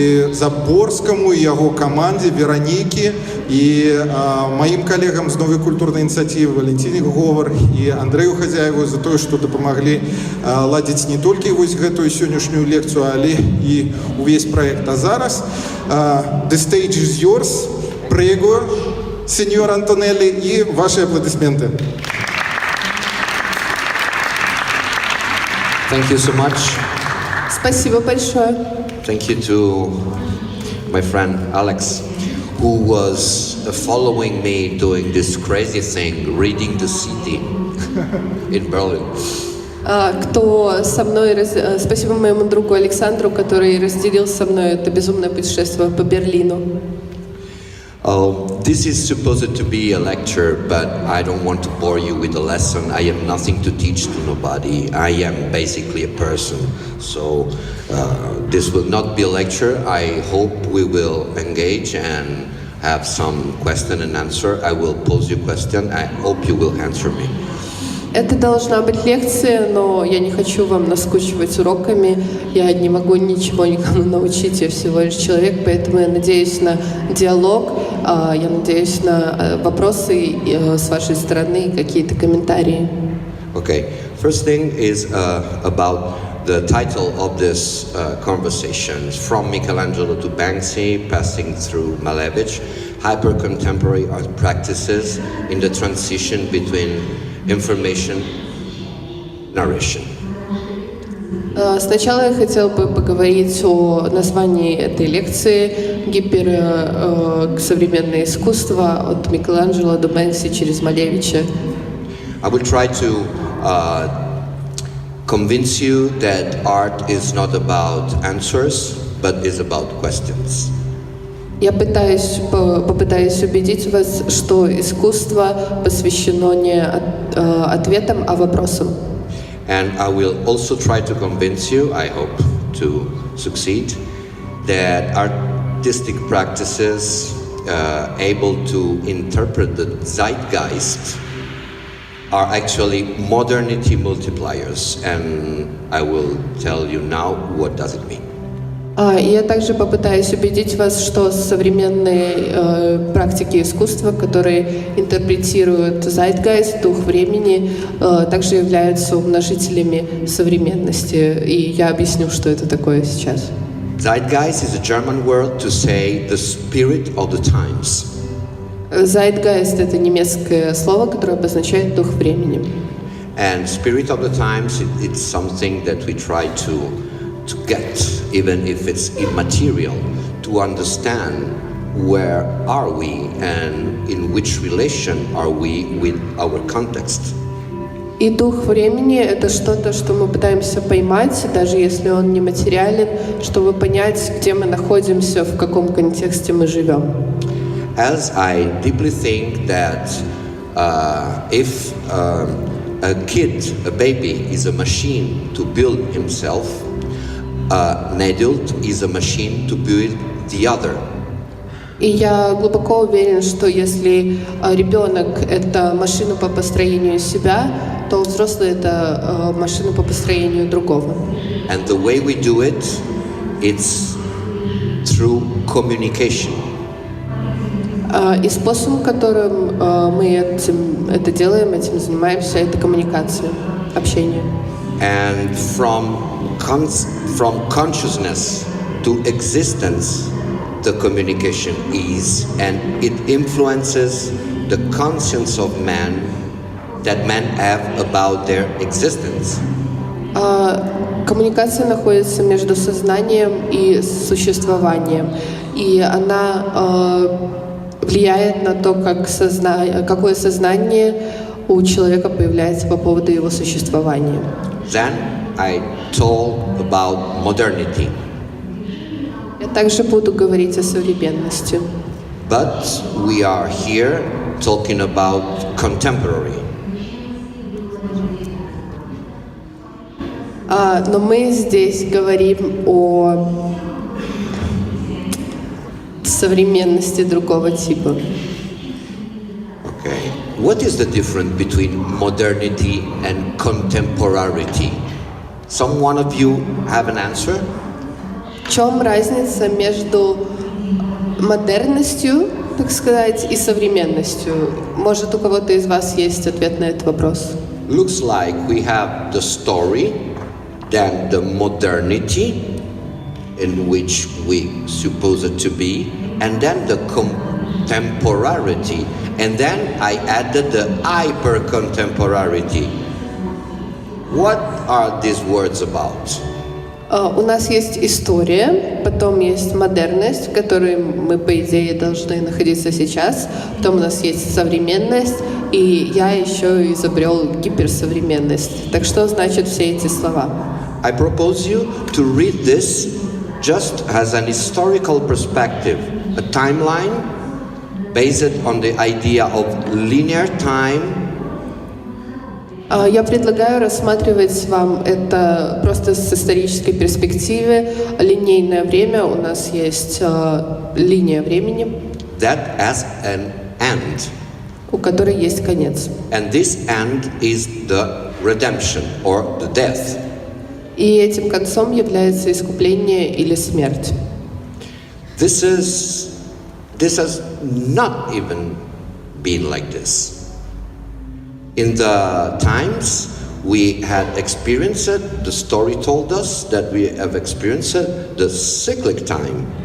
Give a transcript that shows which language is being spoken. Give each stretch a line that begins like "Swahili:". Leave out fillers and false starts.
Belarusian: Заборскаму і яго камандзе, Веранікі, і маім калегам з новай культурнай ініцыятывы Валентине Говор і Андрэю Хазяеву за тое, што дапамаглі ладзіць не толькі вось гэтую сённяшнюю лекцыю, але і увесь праект. А зараз
English: the stage is yours.
Italian: Prego,
Russian: сеньор Антонелли, и ваши аплодисменты.
English: Thank you so much.
Russian: Спасибо большое.
English: Thank you to my friend Alex, who was following me doing this crazy thing, reading the city in Berlin.
Russian: Кто со мной, спасибо моему другу Александру, который разделил со мной это безумное путешествие по Берлину.
English: This is supposed to be a lecture, but I don't want to bore you with a lesson. I have nothing to teach to nobody. I am basically a person. So this will not be a lecture. I hope we will engage and have some question and answer. I will pose you a question. I hope you will answer me.
Russian: Это должна быть лекция, но я не хочу вам наскучивать уроками. Я не могу ничего никому научить, я всего лишь человек, поэтому я надеюсь на диалог, я надеюсь на вопросы с вашей стороны, какие-то комментарии.
English: Okay. First thing is about the title of this conversation is From Michelangelo to Bэнksi, Passing Through Malevich, Hyper-Contemporary Art Practices in the Transition Between Information and Narration.
Russian: Сначала я хотела бы поговорить о названии этой лекции «Современное искусство от Микеланджело до Бэнкси через Малевича».
English: I will try to convince you that art is not about answers, but is about questions.
Russian: Я попытаюсь убедить вас, что искусство посвящено не ответам, а вопросам.
English: And I will also try to convince you, I hope to succeed, that artistic practices able to interpret the zeitgeist are actually modernity multipliers, and I will tell you now what does it mean.
Russian: И я также попытаюсь убедить вас, что современные практики искусства, которые интерпретируют zeitgeist, дух времени, также являются умножителями современности. И я объясню, что это такое сейчас.
English: Zeitgeist is a German word to say the spirit of the times.
Russian: Zeitgeist — это немецкое слово, которое обозначает дух времени.
English: And spirit of the times, it's something that we try to get, even if it's immaterial, to understand where are we and in which relation are we with our context.
Russian: И дух времени — это что-то, что мы пытаемся поймать, даже если он не материален, чтобы понять, где мы находимся, в каком контексте мы живем.
English: As I deeply think that if a baby is a machine to build himself, an adult is a machine to build the other.
Russian: И я глубоко уверен, что если ребенок — это машина по построению себя, то взрослый — это машина по построению другого.
English: And the way we do it, it's through communication.
Russian: И способ, которым мы это делаем, этим занимаемся, это коммуникация, общение.
English: And from consciousness to existence, the communication is, and it influences the conscience of man that men have about their existence.
Russian: Коммуникация находится между сознанием и существованием, и она влияет на то, какое сознание у человека появляется по поводу его существования.
English: Then I told about modernity.
Russian: Я также буду говорить о современности.
English: But we are here talking about contemporary.
Russian: Но мы здесь говорим о современности другого типа.
English: Okay. What is the difference between modernity and contemporarity? Some one of you have an answer?
Russian: В чем разница между модерностью, так сказать, и современностью? Может, у кого-то из вас есть ответ на этот вопрос?
English: Looks like we have the story, then the modernity, in which we suppose it to be, and then the contemporarity. And then I added the hyper-contemporarity. What are these words about?
Russian: У нас есть история, потом есть модерность, в которой мы, по идее, должны находиться сейчас, потом у нас есть современность, и я еще изобрел гиперсовременность. Так что значат все эти слова?
English: I propose you to read this just as an historical perspective, a timeline based on the idea of linear time.
Russian: Я предлагаю рассматривать вам это просто с исторической перспективы. Линейное время, у нас есть линия времени,
English: That as an end.
Russian: у которой есть конец.
English: And this end is the redemption or the death.
Russian: И этим концом является искупление или смерть.
English: This has not even been like this. In the times We had experienced it, the story told us that we have experienced it, the cyclic time.